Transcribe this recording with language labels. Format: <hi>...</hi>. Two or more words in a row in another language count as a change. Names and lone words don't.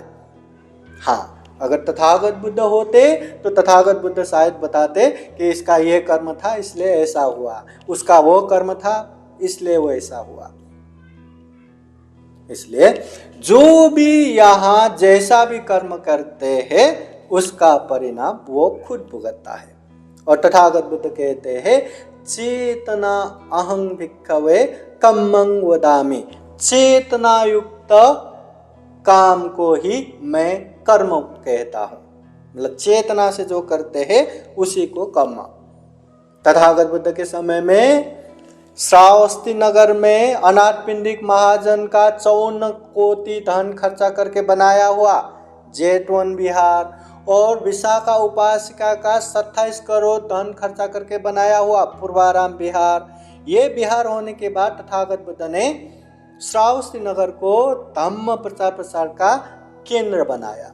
<hi>हाँ, अगर तथागत बुद्ध होते तो तथागत बुद्ध शायद बताते कि इसका ये कर्म था इसलिए ऐसा हुआ, उसका वो कर्म था इसलिए वो ऐसा हुआ। इसलिए जो भी यहाँ जैसा भी कर्म करते हैं उसका परिणाम वो खुद भुगतता है। और तथागत बुद्ध कहते हैं</hi> <pi>चेतना अहं भिक्खवे कम्मं वदामि,</pi> <hi>चेतना युक्त काम को ही मैं कर्म कहता हूं। मतलब चेतना से जो करते हैं उसी को कर्म। तथागत बुद्ध के समय में श्रावस्ती नगर में अनाथपिंडिक महाजन का 54 कोटि धन खर्चा करके बनाया हुआ जेतवन विहार और विशाखा उपासिका का 27 करोड़ धन खर्चा करके बनाया हुआ पूर्वाराम विहार, ये विहार होने के बाद तथागत बुद्ध ने श्रावस्ती नगर को धम्म प्रचार प्रसार का केंद्र बनाया।</hi>